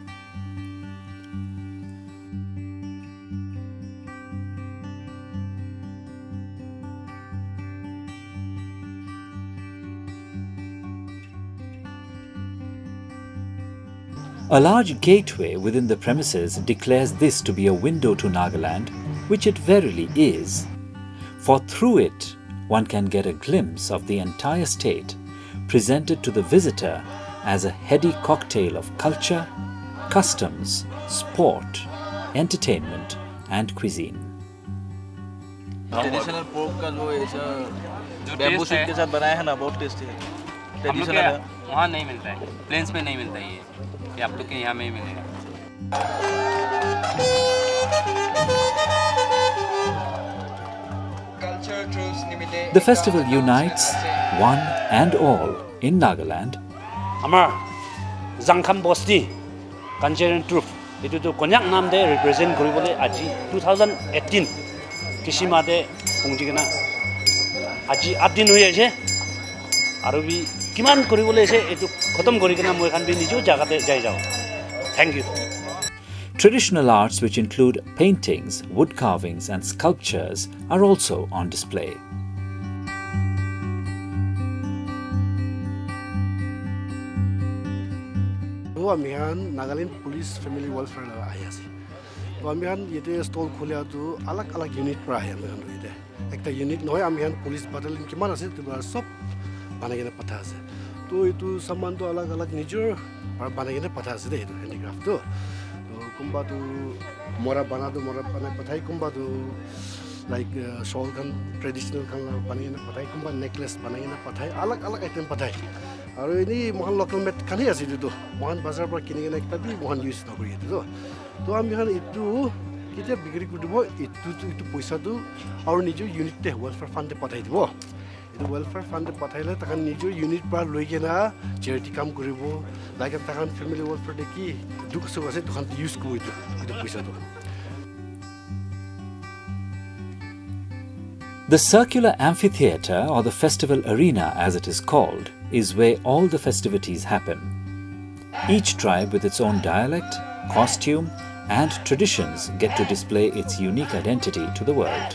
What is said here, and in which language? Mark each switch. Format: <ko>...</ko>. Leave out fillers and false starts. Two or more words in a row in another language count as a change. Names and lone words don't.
<en>A large gateway within the premises declares this to be a window to Nagaland, which it verily is. For through it, one can get a glimpse of the entire state, presented to the visitor as a heady cocktail of culture, customs, sport, entertainment, and cuisine. traditional pork</en> <hi>का जो</hi> <en>bamboo shoot</en> <hi>के साथ बनाया है ना, बहुत टेस्टी है। ट्रेडिशनल है, वहाँ नहीं मिलता है, प्लेन्स में नहीं मिलता ये आप लोग के यहाँ में ही मिलेगा।</hi> <en>The festival unites one and all in Nagaland.</en> <nag>Amar Zangkham Bosti Kancheran Troop. Itu tu konyak nam de represent koribole aji 2018 Kishima de pungjigena aji 8 din hoye ase aru bi kiman koribole ase etu khatam korikena moi khan bi nijo jaga te jai jao.</nag> <en>Thank you. Traditional arts, which include paintings, wood carvings and sculptures, are also on display.</en> <nag>Amihan Nagaland Police Family Welfare la ayasi. Amihan yete stall khulya tu alag unit pra hai amihan hoide. Ekta unit noy amihan police battalion kiman ase tu sob banagena patha ase. To itu saman to alag nijor banagena patha ase de itu handicraft to. Kumba tu mora bana pathai kumba tu</nag> <en>like shawl</en> <nag>kan traditional kan banagena pathai kumba necklace banagena pathai alag item pathai. Aru ini mohan local met kani ase itu mohan bazar par kinigena ekta bi mohan use na kori itu to amihan itu kita bigri kudibo itu paisa tu aru nijo unit te</nag> <en>welfare fund</en> <nag>te pathai dibo itu</nag> <en>welfare fund</en> <nag>te pathaile takan nijo unit par loigena charity kam koribo like takan</nag> <en>family welfare</en> <nag>de ki duk so ase takan use ko itu paisa tu.</nag> <en>The circular amphitheatre, or the festival arena as it is called, is where all the festivities happen. Each tribe with its own dialect, costume and traditions get to display its unique identity to the world.</en>